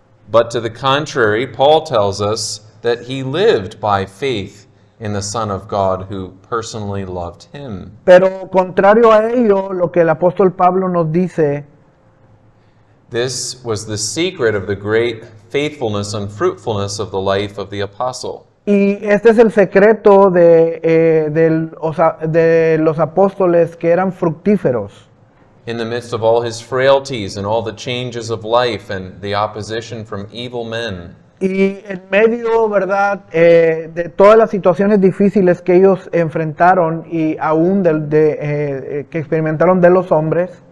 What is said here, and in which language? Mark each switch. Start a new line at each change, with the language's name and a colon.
English: But to the contrary, Paul tells us that he lived by faith in the Son of God who personally loved him.
Spanish: Pero contrario a ello, lo que el apóstol Pablo nos dice,
English: This was the secret of the great faithfulness and fruitfulness of the life of the apostle.
Spanish: y este es el secreto de los apóstoles que eran fructíferos.
English: In the midst of all his frailties and all the changes of life and the opposition from evil men,
Spanish: Y en medio, ¿verdad?, de todas las situaciones difíciles que ellos enfrentaron y aún que experimentaron de los hombres,